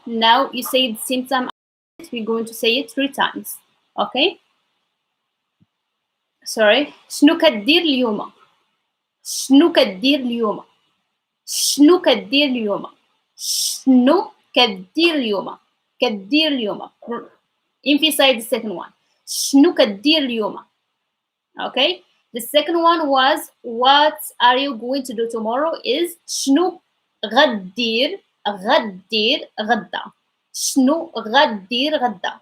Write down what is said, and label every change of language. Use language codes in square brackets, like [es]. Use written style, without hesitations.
[en] Now you say it the same time. We're going to say it 3 times. Okay. Sorry. [ar] شنو كدير اليوم؟ شنو كدير اليوم؟ شنو كدير اليوم؟ شنو كدير اليوم؟ كدير اليوم. [en] Emphasize the second one. [ar] شنو كدير اليوم? Okay. [en] The second one was what are you going to do tomorrow is [ar] شنو غدير غدا. شنو غدير غدا.